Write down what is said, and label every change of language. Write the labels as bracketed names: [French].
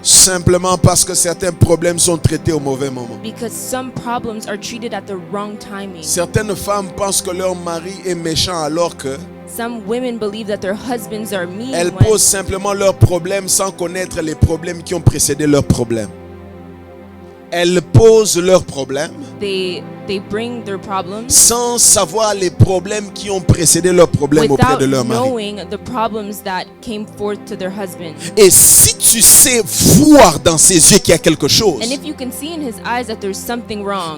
[French] simplement parce que certains problèmes sont traités au mauvais moment. [English] because some problems are treated at the wrong timing. [French] Certaines femmes pensent que leur mari est méchant alors que [English] Some women believe that their husbands are mean [French] elles [English] when [French] posent simplement leurs problèmes sans connaître les problèmes qui ont précédé leurs problèmes. Elles posent leurs problèmes [English] they bring their problems [French] sans savoir les problèmes qui ont précédé leurs problèmes auprès [English] without [French] de leur mari. [English] knowing the problems that came forth to their husband. [French] Et si tu sais voir dans ses yeux qu'il y a quelque chose, [English] And if you can see in his eyes that there's something wrong,